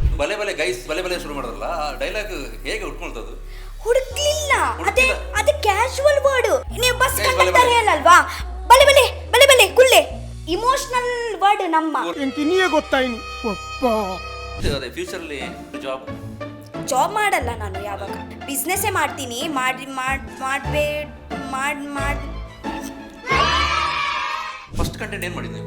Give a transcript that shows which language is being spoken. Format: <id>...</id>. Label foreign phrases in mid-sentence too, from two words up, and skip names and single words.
<tcy>ಬಲೆ ಬಲೆ</tcy> <kn>ಗೈಸ್</kn> <tcy>ಬಲೆ ಬಲೆ</tcy> <kn>ಶುರು ಮಾಡೋದಲ್ಲ ಆ ಡೈಲಾಗ್ ಹೇಗೆ ಉಟ್ಕೊಳ್ತದ್ದು? ಹುಡುಕ್ಲಿಲ್ಲ, ಅದೇ ಹುಡುಕ್ಲಿಲ್ಲ. ಅದು</kn> <en>casual word.</en> <kn>ನೀವು ಬಸ್ Guys, ಕಂಡಕ್ಟರ್ ಬಲೆ ಹೇಳಲ್ವಾ,</kn> <tcy>ಬಲೆ ಬಲೆ ಬಲೆ ಬಲೆ ಕುಲ್ಲೆ</tcy> <en>emotional word</en> <kn>ನಮ್ಮ.</kn> <tcy>ಎಂಕಿನಿಯೇ ಗೊತ್ತಾಯ್ನಿ ಒಪ್ಪ.</tcy> <kn>ಅದೇ ಫ್ಯೂಚರಲ್ಲಿ ಜಾಬ್ ಜಾಬ್ ಮಾಡಲ್ಲ ನಾನು, ಯಾವಾಗ ಬಿಸ್ನೆಸ್ಸೇ ಮಾಡ್ತೀನಿ.</kn> <en>first content</en> <kn>ಏನು ಮಾಡಿದ್ವಿ?</kn>